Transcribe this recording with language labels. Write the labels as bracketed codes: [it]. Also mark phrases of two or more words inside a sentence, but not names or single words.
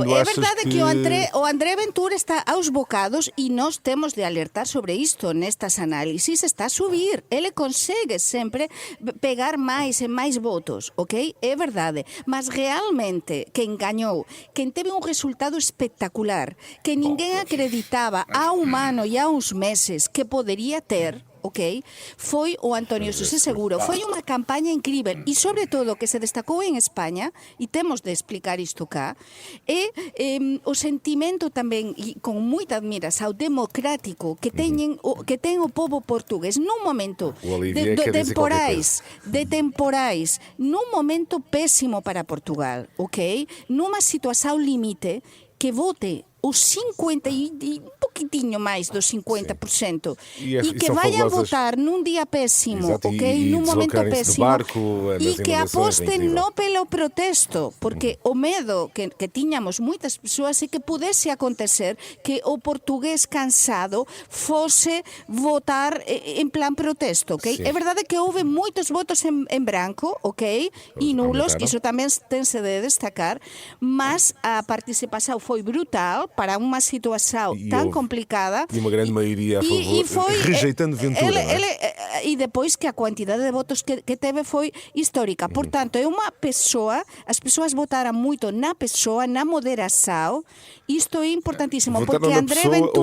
[pt] achas que... É verdade que o André Ventura está aos bocados e nós temos de alertar sobre isto nestas análises, está a subir. [gl] Ele consegue sempre pegar máis e máis votos, ok? É verdade. Mas realmente quem ganhou, quem teve un resultado espectacular, que ninguén acreditaba há un ano e há uns meses que poderia ter, ok, foi o Antonio José Seguro. Foi unha campaña incrível e, sobre todo, que se destacou en España, e temos de explicar isto cá, é o sentimento tamén, e con moita admiración, democrático que ten o povo portugués nun momento de temporais, nun momento pésimo para Portugal, ok, nunha situación limite, que vote os 50 e un poquitinho máis dos 50% e que vayan votar num dia péssimo, ok, num momento péssimo, e que aposten non pelo protesto, porque o medo que tiñamos moitas persoas é que pudese acontecer que o portugués cansado fose votar en plan protesto, ok? É verdade que houve moitos votos en branco, ok, e nulos, iso tamén tense de destacar, mas a participación foi brutal [pt] para uma situação tão complicada. E uma grande maioria a favor, rejeitando Ventura. E depois que a quantidade de votos que teve foi histórica. Portanto, é uma pessoa, as pessoas votaram muito na pessoa, na moderação. Isto é importantíssimo, porque André Ventura...